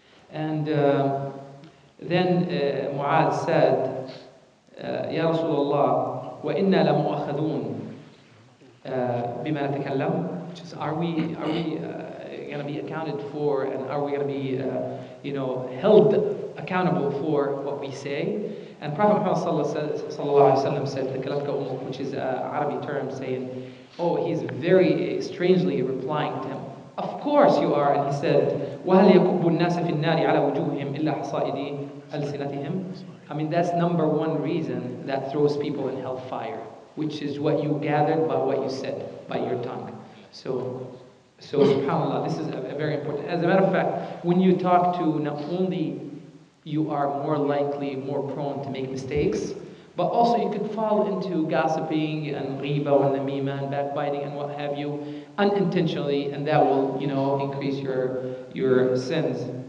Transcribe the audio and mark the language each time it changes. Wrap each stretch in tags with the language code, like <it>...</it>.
<en>And then Mu'adh said,</en> <ar>"Ya Rasulullah, wa inna la mu'akhadun bima natakallam,"</ar> <en>which is, are we going to be accounted for, and are we going to be held accountable for what we say? And Prophet Muhammad sallallahu alaihi wasallam said,</en> <ar>"Thakalatka ummuk,"</ar> <en>which is an Arabic term saying, oh, he's very strangely replying to him, "Of course you are." And he said,</en> <ar>وَهَلْ يَكُبُّ النَّاسَ فِي النَّارِ عَلَى وُجُوهِهِمْ إِلَّا حَصَائِدِ أَلْسِنَتِهِمْ.</ar> <en>I mean, that's number one reason that throws people in hellfire, which is what you gathered by what you said, by your tongue. So subhanAllah, this is a very important. As a matter of fact, when you talk to, not only you are more likely, more prone to make mistakes, but also you could fall into gossiping and ghiba and namima and backbiting and what have you unintentionally, and that will, increase your sins.</en>